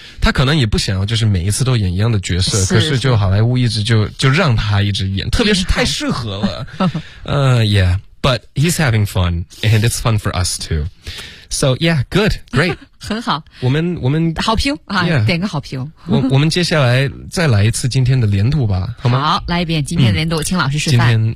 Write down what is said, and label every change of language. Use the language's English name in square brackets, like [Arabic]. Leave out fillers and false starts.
[Chinese] 他可能也不想要就是每一次都演一样的角色，可是就好莱坞一直就让他一直演，特别是太适合了。 [English] yeah, but he's having fun, and it's fun for us too. So yeah, good, great. [Chinese] 很好。我们好评啊、 [English] yeah. [Chinese] 点个好评。我们接下来再来一次今天的连读吧，好吗？好，来一遍今天的连读、请老师示范。